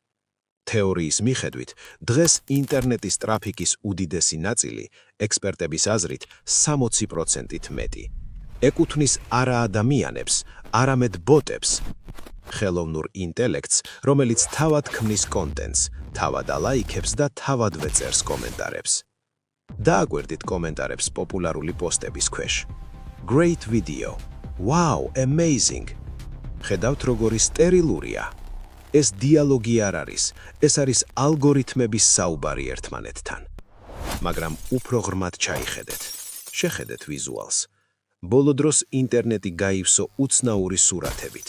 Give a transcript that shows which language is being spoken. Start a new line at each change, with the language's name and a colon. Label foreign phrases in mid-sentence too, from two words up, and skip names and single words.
Georgian: თეორიის მიხედვით, დღეს ინტერნეტის ტრაფიკის უდიდესი ნაწილი, ექსპერტების აზრით, 60%-ით მეტი, ეკუთვნის არა ადამიანებს, არამედ ბოტებს, ხელოვნურ ინტელექტს, რომელიც თავად ქმნის კონტენტს, თავად ალაიქებს და თავადვე წერს კომენტარებს. დააკვირდით კომენტარებს პოპულარული პოსტების ქვეშ.
English: Great video. Wow, amazing.
Georgian: ხედავთ, როგორი სტერილურია. ეს დიალოგი არ არის, ეს არის ალგორითმების საუბარი ერთმანეთთან. მაგრამ უფრო ღრმად ჩაიხედეთ. შეხედეთ ვიზუალს. ბოლო დროს ინტერნეტი გაივსო უცნაური სურათებით.